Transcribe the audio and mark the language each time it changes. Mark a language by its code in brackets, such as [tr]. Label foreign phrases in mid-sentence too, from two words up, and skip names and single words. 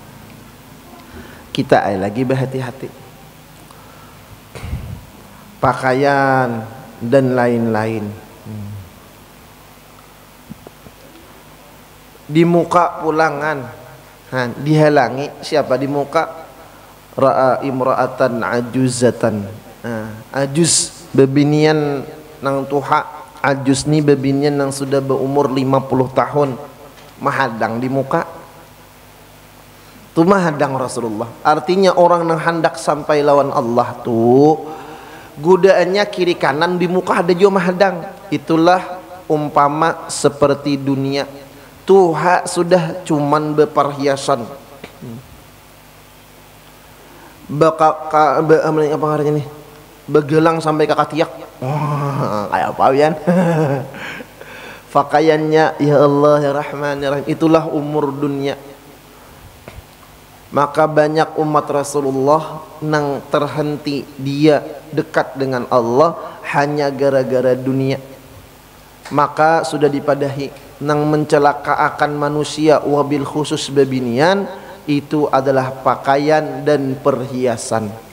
[bjn] Kita lagi berhati-hati. Pakaian dan lain-lain. Di muka pulangan, dihalangi siapa di muka? [ar] رأى امرأة عجوزة. [bjn] Ajuz bebinian nang tuha, ajuz ni bebinian nang sudah berumur 50 tahun mahadang di muka tu mahadang Rasulullah. Artinya orang nang hendak sampai lawan Allah tu godaannya kiri kanan di muka ada juga mahadang. Itulah umpama seperti dunia tuha sudah cuman berperhiasan apa ngarannya nih, begelang sampai ke katiak. Kayak apa yan? Pakaiannya [ar] يا الله يا رحمن يا رحيم, [bjn] itulah umur dunia. Maka banyak umat Rasulullah nang terhenti dia dekat dengan Allah hanya gara-gara dunia. Maka sudah dipadahi nang mencelakakan manusia [ar] وبالخصوص [bjn] babinian itu adalah pakaian dan perhiasan.